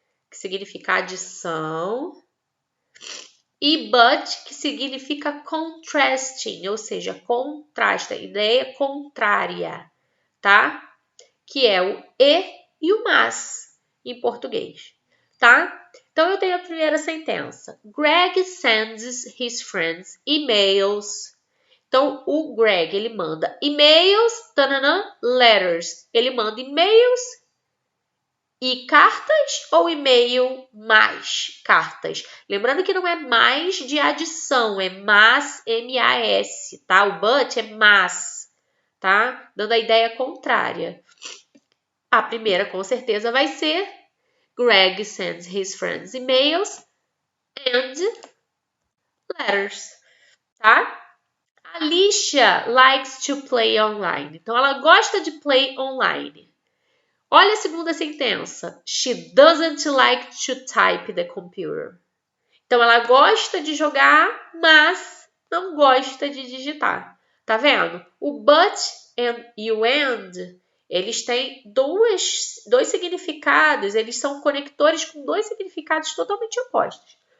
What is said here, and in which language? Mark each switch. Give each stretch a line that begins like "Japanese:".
Portuguese: Que significa adição. E but, que significa contrasting, ou seja, contrasta, ideia contrária, tá? Que é o e o mas, em português, tá? Então, eu tenho a primeira sentença.
English: Greg sends his friends emails.
Portuguese: Então, o Greg, ele manda e-mails, letters. Ele manda e-mails e cartas ou e-mail mais cartas? Lembrando que não é mais de adição, é mas, M-A-S, tá? O but é mas, tá? Dando a ideia contrária. A primeira, com certeza, vai ser
English: Greg sends his friends emails and letters,
Portuguese: tá?
English: Alicia likes to play online.
Portuguese: Então, ela gosta de
English: play online.
Portuguese: Olha a segunda sentença.
English: She doesn't like to type the computer.
Portuguese: Então, ela gosta de jogar, mas não gosta de digitar. Tá vendo? O but e o and, eles têm dois significados. Eles são conectores com dois significados totalmente opostos.